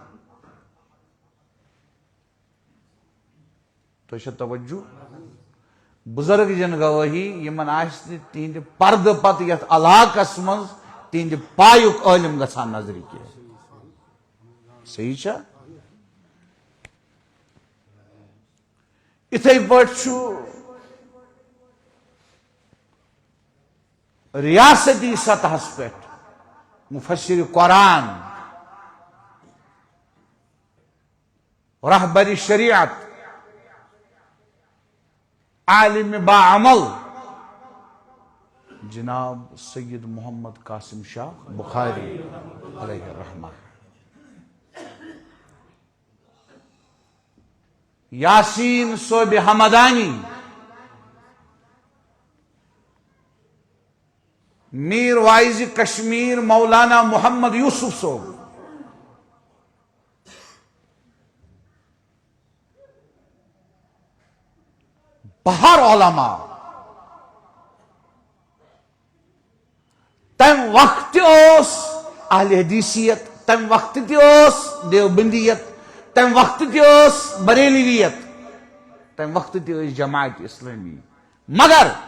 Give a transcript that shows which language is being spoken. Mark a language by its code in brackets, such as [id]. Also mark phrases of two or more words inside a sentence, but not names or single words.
[ks] تۄہہِ چھا توجہ بُزرگ جن گوٲہی یمن آسہِ نہٕ تِہنٛدِ پردٕ پتہٕ یتھ علاقس منٛز تِہنٛدِ پایُک عٲلم گژھان نظرِ کینٛہہ صحیح چھا اِتھے پٲٹھۍ چھُ ریاستی سطحس پٮ۪ٹھ مفسر قرآن رہبر شریعت عالم باعمل جناب سید محمد قاسم شاہ بخاری علیہ الرحمہ یاسین صوب حمدانی میر وائز کشمیر مولانا محمد یوسف صوب بہر علماء تم وقت اوس اہل حدیثیت تم وقت تہِ اوس دیوبندیت تم وقت تہِ اوس بریلویت تم وقت تہِ ٲسۍ جماعت اسلامی مگر